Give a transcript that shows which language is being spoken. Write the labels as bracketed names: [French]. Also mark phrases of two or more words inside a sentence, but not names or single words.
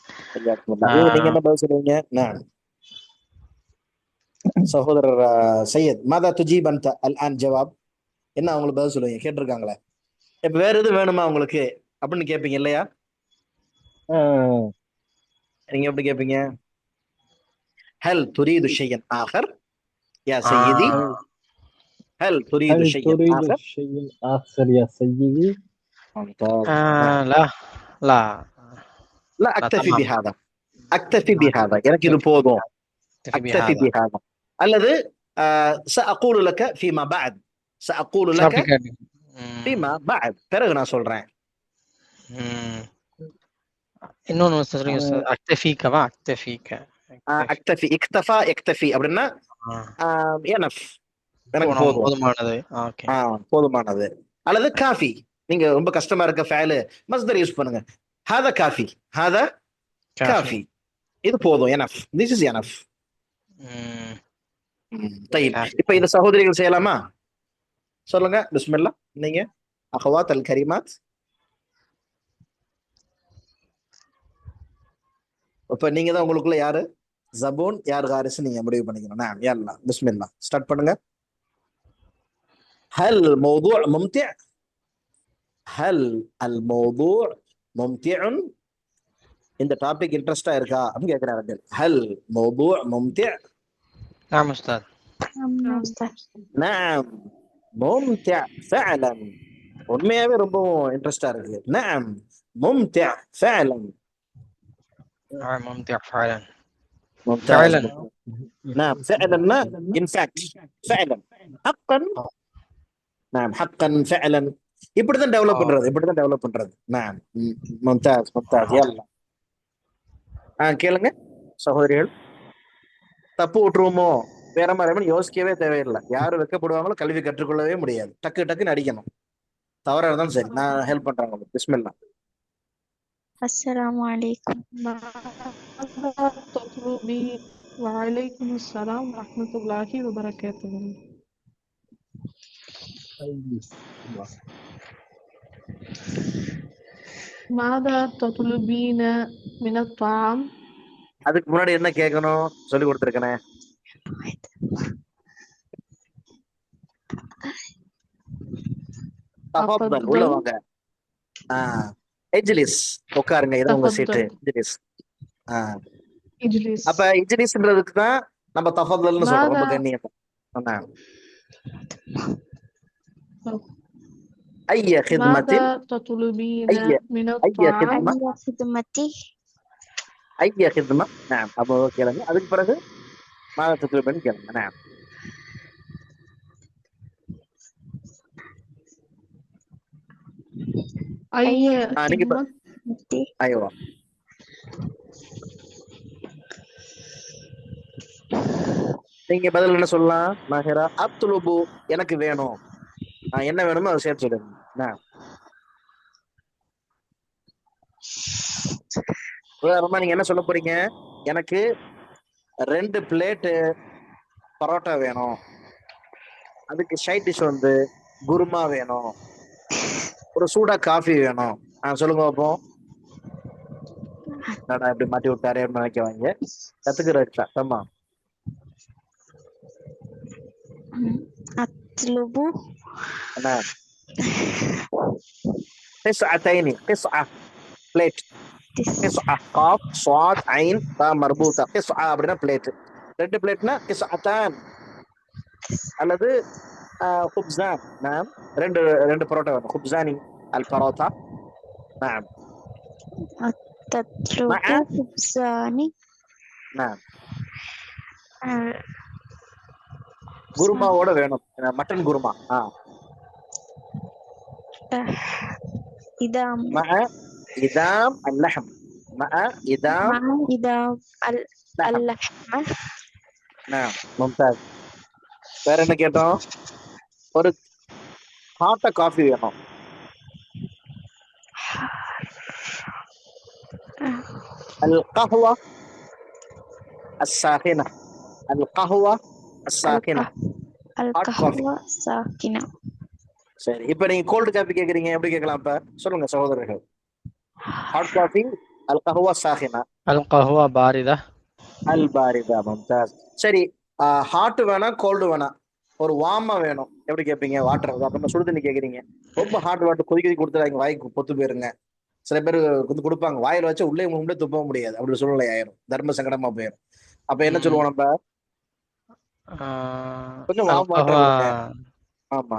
[Tamil] நீங்க என்ன பதில் சொல்லுவீங்க? நான் சகோதரர் சையத் [Arabic] ماذا تجيب أنت الآن جواب. [Tamil] என்ன அவங்களுக்கு பதில் சொல்லுவீங்க? கேட்டிருக்காங்களே, இப்ப வேற எது வேணுமா உங்களுக்கு அப்படின்னு கேட்பீங்க இல்லையா? நீங்க எப்படி கேட்பீங்க? [Arabic] هل تريد شيئا آخر يا سيدي؟ هل تريد شيئا آخر يا سيدي؟ لا لا لا أكتفي بهذا. أكتفي بهذا [Tamil] எனக்கு இது போதும். [Arabic] أكتفي بهذا. அல்லது سأقول لك فيما بعد. سأقول لك فيما بعد. [Tamil] பிறகு நான் சொல்றேன். இன்னொன்னு அக்தஃபீகவா? [Arabic] أكتفي اكتفى أكتفي [Tamil] அப்படின்னா எனஃப், எனக்கு போதும், போதுமானது. ஓகே, போதுமானது. அல்லது காஃபி, நீங்க ரொம்ப கஷ்டமா இருக்க ஃபைல் மஸ்தர் யூஸ் பண்ணுங்க. [Arabic] هذا كاف، هذا كاف, [Tamil] இது போதும், [English] enough, this is enough. [Tamil] இப்ப இந்த சகோதரிகள் செய்யலாமா? சொல்லுங்க, பிஸ்மில்லா. நீங்க [Arabic] الأخوات الكريمات. [Tamil] இப்ப நீங்க தான் உங்களுக்குள்ள யாரு ஜபூன் யார் ஹாரிஸ் நீங்க முடிவு பண்ணிக்கணும். நான் [Arabic] يلا بسم الله [Tamil] ஸ்டார்ட் பண்ணுங்க. [Arabic] هل موضوع ممتع هل الموضوع ممتع [Tamil] இந்த [English] topic interest [Tamil] இருக்கா அப்படின்னு கேக்குறாரு. [Arabic] هل موضوع ممتع نعم أستاذ. نعم أستاذ. نعم ممتع فعلا [Tamil] உண்மையாவே ரொம்ப இன்ட்ரெஸ்டா இருக்கு. [Arabic] نعم ممتع فعلا نعم ممتع فعلا. ممتاز. فعلا. نعم فعلا [English] in fact [Arabic] فعلا حقا نعم حقا فعلا [Tamil] இப்படிதான் டெவலப் பண்றது. நான் [Arabic] ممتاز ممتاز يلا [Tamil] கேளுங்க சகோதரிகள். தப்பு விட்டுருவோமோ வேற மாதிரி யோசிக்கவே தேவையில்லை. யாரு வெக்கப்படுவாங்களோ கல்வி கற்றுக்கொள்ளவே முடியாது. டக்கு டக்குன்னு அடிக்கணும். தவறா இருந்தாலும் சரி நான் ஹெல்ப் பண்றேன் உங்களுக்கு. பிஸ்மில்லா. [Arabic] السلام عليكم. ماذا تطلبين؟ وعليكم السلام ورحمة الله وبركاته. ماذا تطلبين من الطعام؟ [Tamil] அதுக்கு முன்னாடி என்ன கேட்கணும் சொல்லி கொடுத்துருக்கேனே. தஃபத்தல் உள்ள வாங்க. இஜ்லிஸ் உட்காருங்க. இது உங்க சீட்டு. இஜ்லிஸ். [Arabic] اجلس. [Tamil] அப்ப இஜ்லிஸ்ன்றதுக்கு தான் நம்ம தஃபத்தல்னு சொல்றோம். ரொம்ப கண்ணியமா. [Arabic] أي خدمة ماذا تطلبين من أي الطعام؟ خدمة أي خدمتي؟ أي خدمة. نعم [Tamil] அப்போ கேளுங்க. அதுக்கு பிறகு [Arabic] ماذا تطلبين [Tamil] கேளுங்க. نعم [Arabic] أي [Tamil] நீங்க [Arabic] خدمة؟ [Tamil] ايوه நீங்க பதில் என்ன சொல்லலாம் மாஹிரா? அத்லுபு எனக்கு வேணும். என்ன வேணுமோ அதை சேர்த்து சொல்லுங்க. உதாரணமா நீங்க என்ன சொல்ல போறீங்க? எனக்கு 2 பிளேட்டு பரோட்டா வேணும். அதுக்கு சைட் டிஷ் வந்து குருமா வேணும். ஒரு சூடா காஃபி வேணும். சொல்லுங்க பார்ப்போம். நான் இப்படி மாட்டி விட்டாரே நினைக்க வாங்க. கத்துக்கிறா ஆமா. [Arabic] أطلب نعم قطعتين قطعة بليت قطعة قاف صاد عين باء مربوطة قطعة [Tamil] அப்படின்னா பிளேட். 2 பிளேட்னா قطعتان அல்லது خبزان. نعم ரெண்டு பரோட்டா வேணும். [Arabic] خبزاني البروتا. نعم تطلب خبزان. [Tamil] نعم குருமாவோட வேணும். மட்டன் குருமா. [Arabic] إدام مع إدام اللحم. مع إدام اللحمة. نعم ممتاز. [Tamil] வேற என்ன கேட்டோம்? ஒரு ஹாட்டா காஃபி வேணும். [Arabic] القهوة الساخنة. القهوة الساخنة. القهوة الساخنة. [Tamil] சரி, இப்ப நீங்க [English] cold coffee [Tamil] கேக்குறீங்க. எப்படி கேட்கலாம்? இப்ப சொல்லுங்க சகோதரர்கள். [English] hot coffee [Arabic] القهوة الساخنة. القهوة باردة. الباردة. ممتاز. [Tamil] சரி, ஹாட் வேணா கோல்டு வேணா ஒரு வார்மா வேணும். எப்படி கேட்பீங்க? வாட்டர் அப்புறம் சுடு தண்ணி கேக்குறீங்க. ரொம்ப [English] hot water [Tamil] கொதிக்க கொடுத்துறாங்க. வாய்க்கு பொத்து போயிருங்க. சில பேர் வந்து கொடுப்பாங்க. வாயில வச்சா உள்ளே துப்ப முடியாது. அப்படி சூழ்நிலை ஆயிரும். தர்ம சங்கடமா போயிடும். அப்ப என்ன சொல்லுவோம் நம்ம? கொஞ்சம் [English] warm water. [Tamil] ஆமா.